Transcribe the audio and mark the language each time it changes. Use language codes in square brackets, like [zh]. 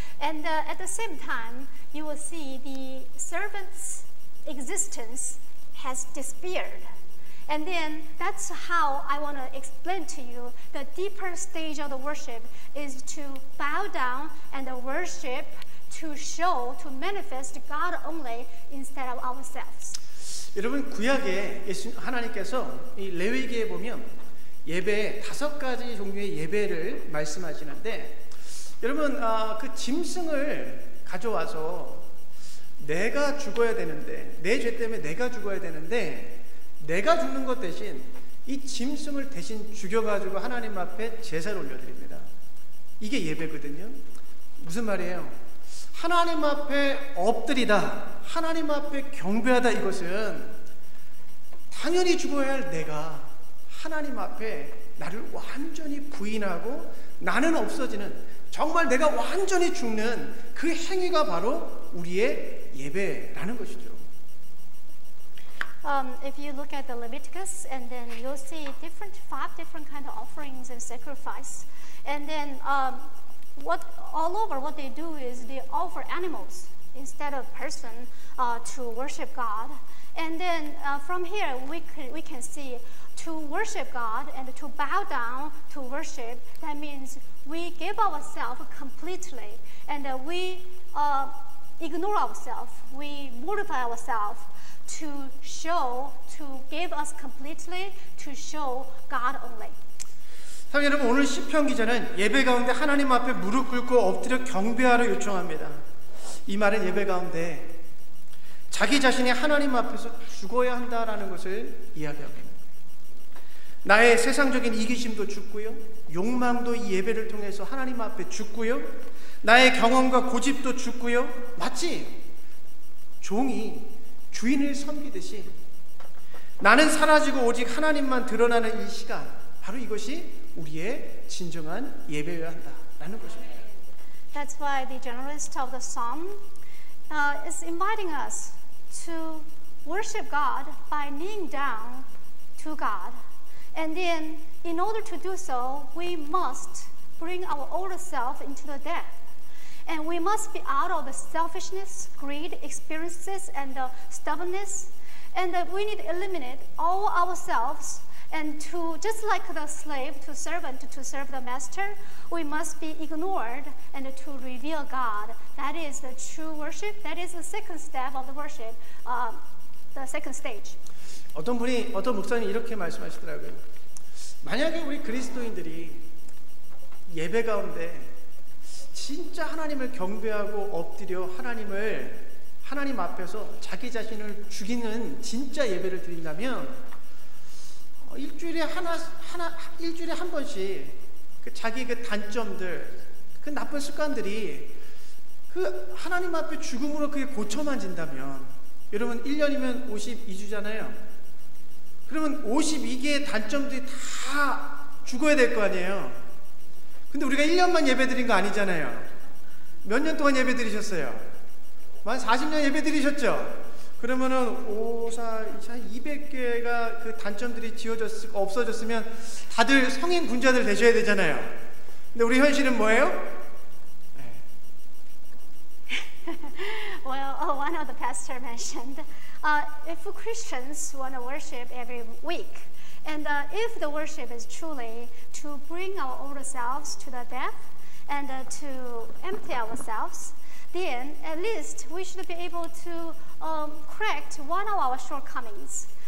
[en] And at the same time, you will see the servant's existence has disappeared. And then that's how I want to explain to you the deeper stage of the worship is to bow down and worship to show, to manifest God only instead of ourselves. [ko] 여러분 구약에 하나님께서 이 레위기에 보면 예배 5가지 종류의 예배를 말씀하시는데 여러분 그 짐승을 가져와서 내가 죽어야 되는데, 내 죄 때문에 내가 죽어야 되는데, 내가 죽는 것 대신 이 짐승을 대신 죽여가지고 하나님 앞에 제사를 올려드립니다. 이게 예배거든요. 무슨 말이에요? 하나님 앞에 엎드리다, 하나님 앞에 경배하다, 이것은 당연히 죽어야 할 내가 하나님 앞에 나를 완전히 부인하고 나는 없어지는, 정말 내가 완전히 죽는 그 행위가 바로 우리의 예배라는 것이죠. [en] If you look at the Leviticus, and then you'll see five different kind of offerings and sacrifice, and then what they do is they offer animals instead of person to worship God. And then from here we can see to worship God and to bow down to worship. That means we give ourselves completely, and we ignore ourselves. We mortify ourselves to give us completely, to show God only. [ko] 사랑하는 여러분, 오늘 시편 기자는 예배 가운데 하나님 앞에 무릎 꿇고 엎드려 경배하러 요청합니다. 이 말은 예배 가운데 자기 자신이 하나님 앞에서 죽어야 한다라는 것을 이야기하고 있습니다. 나의 세상적인 이기심도 죽고요, 욕망도 이 예배를 통해서 하나님 앞에 죽고요, 나의 경험과 고집도 죽고요, 마치 종이 주인을 섬기듯이 나는 사라지고 오직 하나님만 드러나는 이 시간, 바로 이것이 우리의 진정한 예배여야 한다라는 것입니다. [en] That's why the journalist of the psalm is inviting us to worship God by kneeling down to God. And then, in order to do so, we must bring our old self into the death. And we must be out of the selfishness, greed, experiences, and stubbornness. And we need to eliminate all ourselves. And to, just like the slave to servant to serve the master, we must be ignored and to reveal God. That is the true worship. That is the second step of the worship, the second stage. [ko] 어떤 목사님이 이렇게 말씀하시더라고요. 만약에 우리 그리스도인들이 예배 가운데 진짜 하나님을 경배하고 엎드려 하나님 앞에서 자기 자신을 죽이는 진짜 예배를 드린다면 일주일에 한 번씩 그 자기 그 단점들, 그 나쁜 습관들이 그 하나님 앞에 죽음으로 그게 고쳐만 진다면, 여러분 1년이면 52주잖아요. 그러면 52개의 단점들이 다 죽어야 될 거 아니에요. 근데 우리가 1년만 예배 드린 거 아니잖아요. 몇 년 동안 예배 드리셨어요? 만 40년 예배 드리셨죠? 그러면은 200개가 그 단점들이 없어졌으면 다들 성인 군자들 되셔야 되잖아요. 근데 우리 현실은 뭐예요? [en] Well, one of the pastors mentioned, if Christians want to worship every week, and if the worship is truly to bring our old selves to the death and to empty ourselves, then at least we should be able to correct one of our shortcomings.